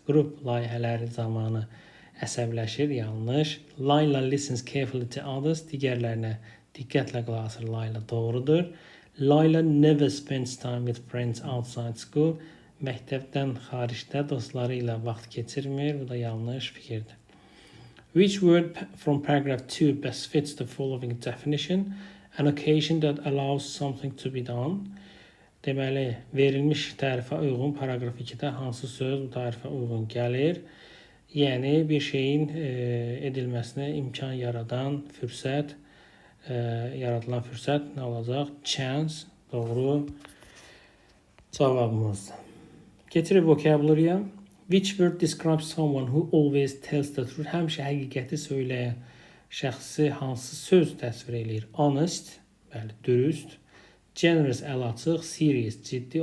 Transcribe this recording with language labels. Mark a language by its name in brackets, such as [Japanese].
[Azerbaijani] Grup layihələri zamanı əsəbləşir. Yanlış. [English] Layla listens carefully to others. [Azerbaijani] Digərlərinə diqqətlə qulaq asır. Layla doğrudur. [English] Layla never spends time with friends outside school. [Azerbaijani] Məktəbdən xaricdə dostları ilə vaxt keçirmir. Bu da yanlış fikirdir. [English] Which word from paragraph 2 best fits the following definition? An occasion that allows something to be done. [Azerbaijani] Deməli, verilmiş tərifə uyğun paragraf 2-də hansı söz bu tərifə uyğun gəlir? Yəni, bir şeyin edilməsinə imkan yaradan fürsət, yaradılan fürsət nə olacaq? Chance, doğru cavabımızdır. Keçirik vocabulary'ya. [English] Which word describes someone who always tells the truth? [Azerbaijani] Həmişə həqiqəti söyləyən şəxsi hansı söz təsvir eləyir? Honest, bəli, dürüst. Generous, əl açıq. Serious, ciddi.